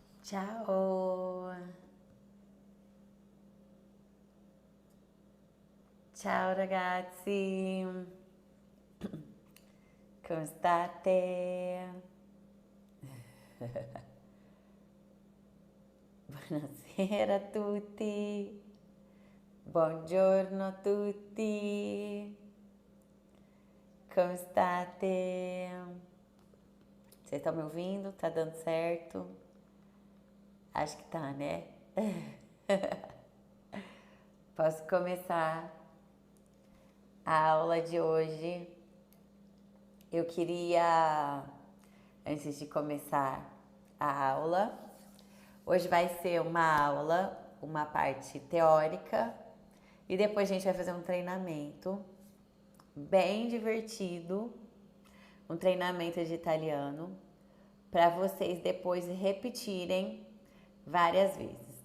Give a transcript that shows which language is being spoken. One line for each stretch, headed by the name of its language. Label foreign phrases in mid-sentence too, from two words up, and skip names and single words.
Italian: Ciao, ciao ragazzi, come state? Buonasera a tutti, buongiorno a tutti, come state?
Portuguese: Vocês estão me ouvindo? Tá dando certo? Acho que tá, né? Posso começar a aula de hoje. Eu queria, antes de começar a aula, hoje vai ser uma aula, uma parte teórica, e depois a gente vai fazer um treinamento bem divertido, um treinamento de italiano, para vocês depois repetirem várias vezes.